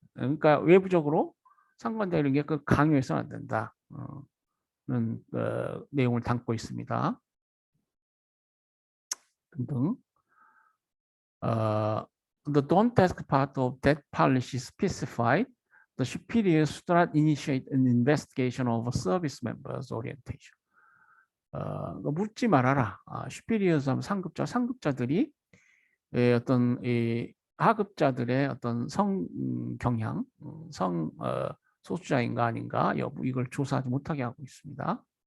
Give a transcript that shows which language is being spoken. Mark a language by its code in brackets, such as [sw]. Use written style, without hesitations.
[ko] 그러니까 외부적으로 상관되는 게 강요해서는 안 된다. 는 내용을 담고 있습니다. 등등. [en] The don't task part of that policy specified the superiors should not initiate an investigation of a service member's orientation. [ko] 묻지 말아라. superiors 하면 상급자들이 어떤 하급자들의 어떤 성 경향, 소수자인가 아닌가 여부 이걸 조사하지 못하게 하고 있습니다.